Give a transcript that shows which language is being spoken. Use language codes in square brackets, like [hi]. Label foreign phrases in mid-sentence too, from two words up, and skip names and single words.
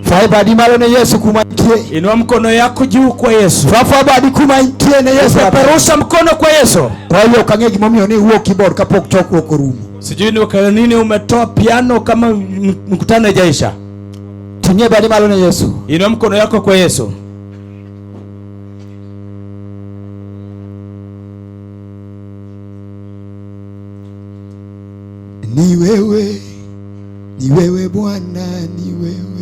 [luo] badi malo ne Yesu kuma intie. [sw] Inua mkono yako juu kwa Yesu. [luo] Fafua badi kuma intie ne Yesu. [sw] Peperusha mkono kwa Yesu. Kwa hiyo [luo] kange gimomiyo ni huo keyboard kapok choko kwa room. [sw] Sijui ni kwa nini umetoa piano kama mkutano haijaisha. [luo] Tinye badi malo ne Yesu. [sw] Inua mkono yako kwa Yesu. Ni wewe Bwana, ni wewe.